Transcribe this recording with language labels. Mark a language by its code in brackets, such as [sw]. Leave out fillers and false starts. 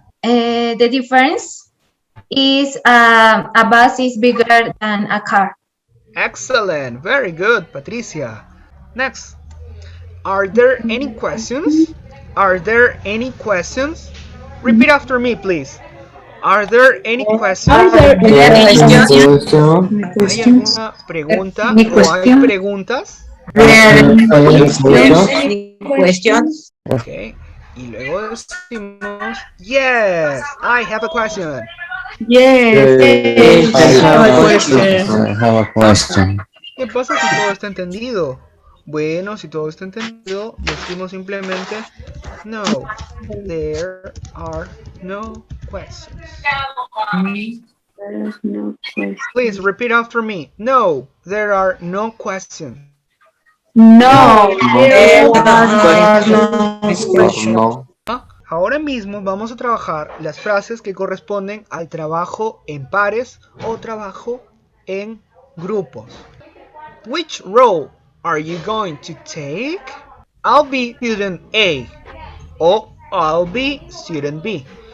[en] The difference is a bus is bigger than a car. Excellent. Very good, Patricia. Next. Are there any questions? Are there any questions? Repeat after me, please. Are there any questions? [es] ¿Hay alguna pregunta o hay preguntas? [en] Any questions? [es] Okay. Y luego decimos, [en] yes, I have a question. Yes. I have a question. [es] ¿Qué pasa si todo está entendido? Bueno, si todo está entendido, decimos simplemente, [en] no, there are no questions. Please repeat after me. No, there are no questions. No. [es] Ahora mismo vamos a trabajar las frases que corresponden al trabajo en pares o trabajo en grupos. [en] Which role are you going to take? I'll be student A or I'll be student B.